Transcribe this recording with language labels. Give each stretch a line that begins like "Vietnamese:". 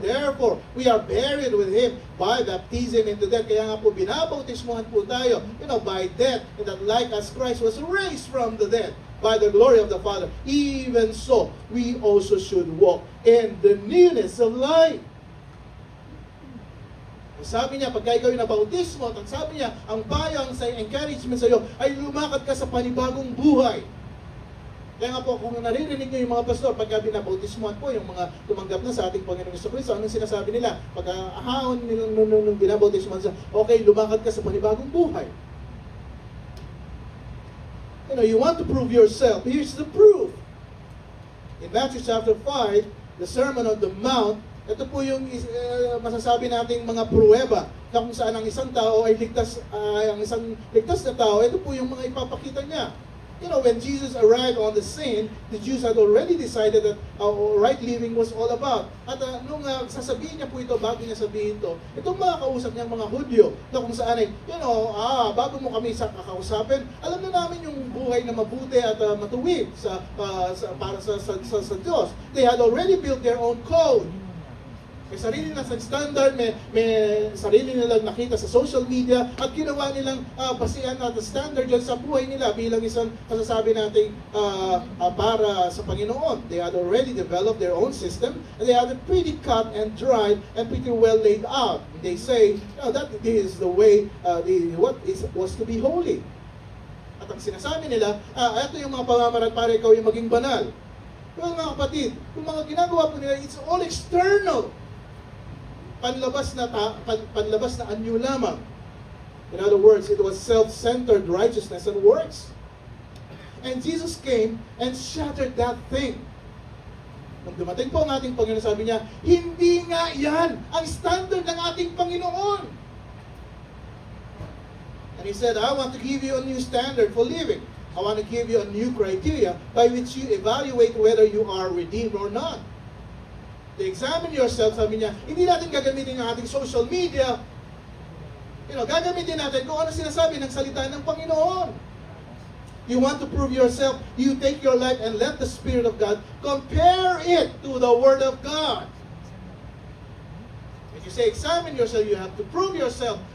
English: Therefore, we are buried with Him by baptism into death.
Filipino: Kaya nga po, binabautismuhan po tayo,
English: by death, and that like as Christ was raised from the dead by the glory of the Father, even so, we also should walk in the newness of life.
Filipino: Sabi niya, pagka ikaw yung nabautismo, at sabi niya, ang bayang sa encouragement sa iyo ay lumakad ka sa panibagong buhay. Kaya nga po, kung naririnig nyo yung mga pastor, pagka binabautismuhan po, yung mga tumanggap na sa ating Panginoon Jesucristo, anong sinasabi nila? Pagka ahawon nilang nung binabautismuhan sa, okay, lumakad ka sa panibagong buhay.
English: You know, you want to prove yourself. Here's the proof. In Matthew chapter 5, the Sermon on the Mount,
Filipino: ito po yung masasabi nating mga pruweba na kung saan ang isang tao ay ligtas, ang isang ligtas na tao, ito po yung mga ipapakita niya.
English: You know, when Jesus arrived on the scene, the Jews had already decided that right living was all about.
Filipino: At nung sasabihin niya po ito, bago niya sabihin ito, itong mga kausap niyang mga Hudyo, na kung saan ay, you know, bago mo kami kakausapin, alam na namin yung buhay na mabuti at matuwid para sa Diyos.
English: They had already built their own code.
Filipino: May sarili na sa standard, may sarili nilang nakita sa social media at ginawa nilang basihan at standard yan sa buhay nila bilang isang masasabi natin para sa Panginoon.
English: They had already developed their own system and they had it pretty cut and dried and pretty well laid out. They say, that is the way was to be holy.
Filipino: At ang sinasabi nila, ito yung mga pamamaraan para ikaw yung maging banal. Well, mga kapatid, yung mga ginagawa po nila,
English: it's all external.
Filipino: Panlabas na anyo lamang.
English: In other words, it was self-centered righteousness and works. And Jesus came and shattered that thing.
Filipino: Nung dumating po ang ating Panginoon, sabi niya, hindi nga yan ang standard ng ating Panginoon.
English: And He said, I want to give you a new standard for living. I want to give you a new criteria by which you evaluate whether you are redeemed or not. Examine yourself,
Filipino: sabi niya, hindi natin gagamitin ang ating social media. Gagamitin natin kung ano sinasabi ng salita ng Panginoon.
English: You want to prove yourself, you take your life and let the Spirit of God compare it to the Word of God. If you say, examine yourself, you have to prove yourself.